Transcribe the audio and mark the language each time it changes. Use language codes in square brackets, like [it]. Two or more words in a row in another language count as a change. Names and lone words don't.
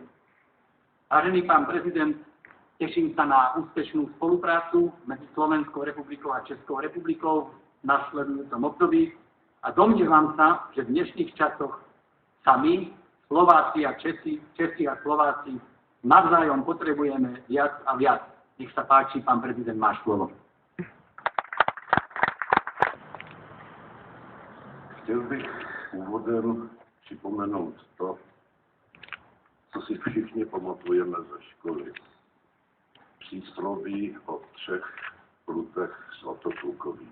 [sk] Vážený pán prezident, teším sa na úspešnú spoluprácu medzi Slovenskou republikou a Českou republikou v nasledujúcom období a domnievam sa, že v dnešných časoch sa my, Slováci a Česi a Slováci, navzájom potrebujeme viac a viac. Nech sa páči, pán prezident, máš slovo. [cs] Chtěl bych úvodem připomenout to, co si všichni pamatujeme ze školy. Přísloví o 3 prutech zlatoplukových.